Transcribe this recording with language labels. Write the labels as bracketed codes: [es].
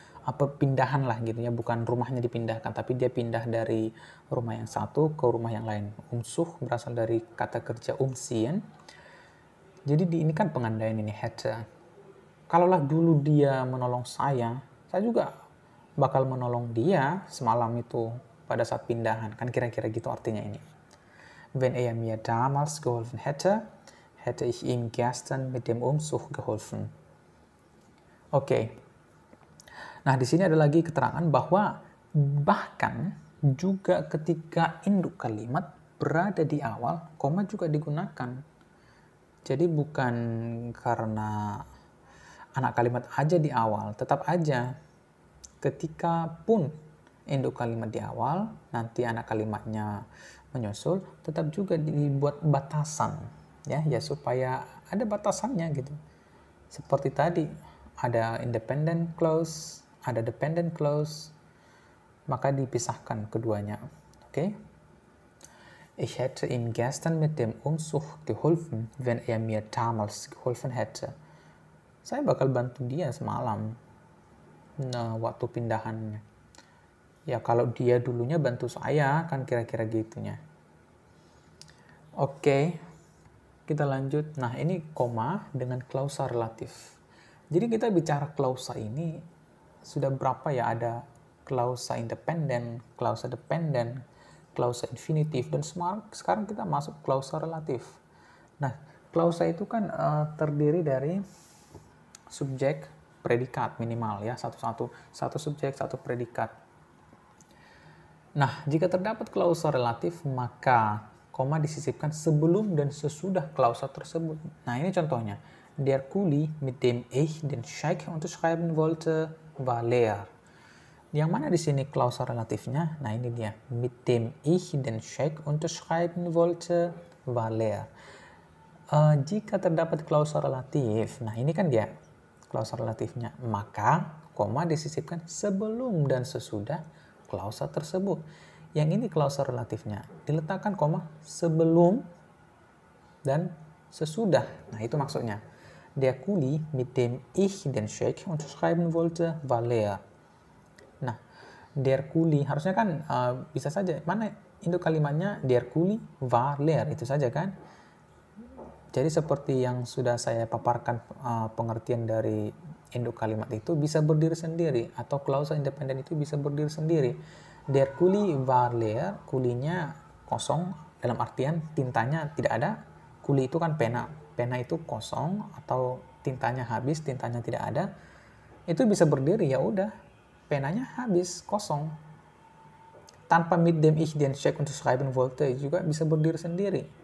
[id] Perpindahan lah gitu ya, bukan rumahnya dipindahkan, tapi dia pindah dari rumah yang satu ke rumah yang lain. Umsuh berasal dari kata kerja umziehen. Jadi ini kan pengandaian ini, hätte. Kalaulah dulu dia menolong saya juga bakal menolong dia semalam itu pada saat pindahan. Kan kira-kira gitu artinya ini. [de] Wenn er mir damals geholfen hätte, hätte ich ihm gestern mit dem Umzug geholfen. [id] Oke. Nah, di sini ada lagi keterangan bahwa bahkan juga ketika induk kalimat berada di awal, koma juga digunakan. Jadi bukan karena anak kalimat aja di awal, tetap aja ketika pun induk kalimat di awal, nanti anak kalimatnya menyusul, tetap juga dibuat batasan ya supaya ada batasannya gitu. Seperti tadi ada independent clause, ada dependent clause, maka dipisahkan keduanya. Oke? [de] Ich hätte ihm gestern mit dem Umzug geholfen, wenn er mir damals geholfen hätte. [id] Saya bakal bantu dia semalam waktu pindahannya. Ya kalau dia dulunya bantu saya, kan kira-kira gitunya. Oke, kita lanjut. Nah, ini koma dengan klausa relatif. Jadi kita bicara klausa ini sudah berapa ya? Ada klausa independen, klausa dependen, klausa infinitif, dan sekarang kita masuk klausa relatif. Nah, klausa itu kan terdiri dari subjek, predikat minimal ya, satu subjek, satu predikat. Nah, jika terdapat klausa relatif, maka koma disisipkan sebelum dan sesudah klausa tersebut. Nah, ini contohnya. [de] Der Kuli, mit dem ich den Scheck unterschreiben wollte, war leer. [id] Yang mana di sini klausa relatifnya? Nah, ini dia. [de] Mit dem ich den Scheck unterschreiben wollte, war leer. [id] Jika terdapat klausa relatif, nah ini kan dia klausa relatifnya, maka koma disisipkan sebelum dan sesudah klausa tersebut. Yang ini klausa relatifnya, diletakkan koma sebelum dan sesudah. Nah, itu maksudnya. [de] Der Kuli, mit dem ich den Scheck unterschreiben wollte, war leer. [id] Nah, der Kuli harusnya kan bisa saja, mana induk kalimatnya [de] der Kuli war leer, [id] itu saja kan. Jadi seperti yang sudah saya paparkan pengertian dari induk kalimat itu bisa berdiri sendiri, atau klausa independen itu bisa berdiri sendiri. [de] Der Kuli war leer, [id] kulinya kosong, dalam artian tintanya tidak ada. Kuli itu kan pena itu kosong, atau tintanya habis, tintanya tidak ada. Itu bisa berdiri, ya udah, penanya habis, kosong. Tanpa [de] mit dem ich den Scheck unterschreiben wollte [id] juga bisa berdiri sendiri.